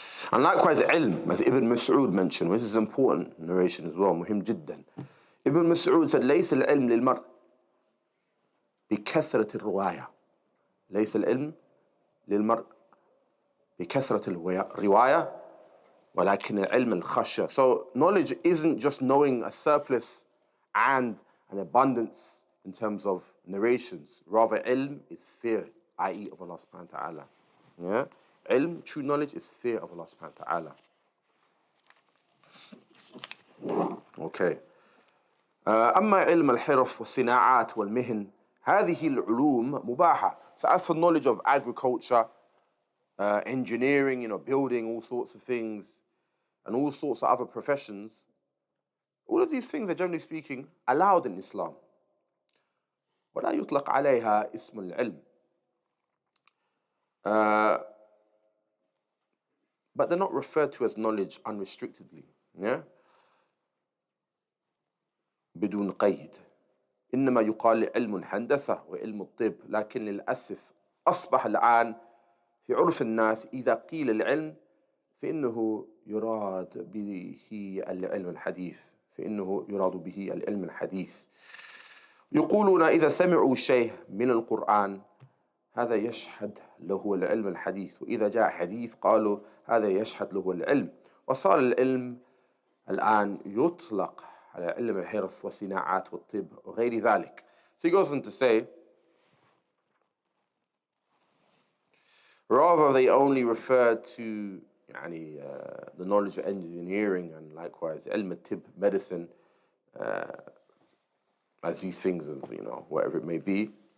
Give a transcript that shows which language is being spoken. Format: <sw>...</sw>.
<en>And likewise, ilm, as Ibn Mas'ud mentioned, this is an important narration as well,</en> <ar>muhim jiddan.</ar> <en>Ibn Mas'ud said,</en> <ar>ليس العلم للمرء بكثرة الرواية. ليس العلم للمرء بكثرة الرواية ولكن العلم الخشية.</ar> <en>So knowledge isn't just knowing a surplus and an abundance in terms of narrations. Rather, ilm is fear, i.e. of Allah subhanahu wa ta'ala. Yeah? Ilm, true knowledge, is fear of Allah subhanahu wa ta'ala. Okay.</en> <ar>أما علم الحرف والصناعات والمهن هذه العلوم مباحة.</ar> <en>So as for knowledge of agriculture, engineering, building all sorts of things, and all sorts of other professions, all of these things are generally speaking allowed in Islam.</en> <ar>ولا يطلق عليها اسم العلم.</ar> <en>But they're not referred to as knowledge unrestrictedly. Yeah?</en> <ar>بدون قيد. إنما يقال علم الهندسة وعلم الطب، لكن للأسف أصبح الآن في عرف الناس إذا قيل العلم فإنه يراد به العلم الحديث، فإنه يراد به العلم الحديث. يقولون إذا سمعوا شيء من القرآن هذا يشهد له العلم الحديث، وإذا جاء حديث قالوا هذا يشهد له العلم. وصار العلم الآن يطلق على علم الحرف والصناعات والطب وغير ذلك.</ar> <en>So he goes on to say, rather they only refer to the knowledge of engineering and likewise</en> <ar>علم الطب,</ar> <en>medicine, as these things as, whatever it may be.</en>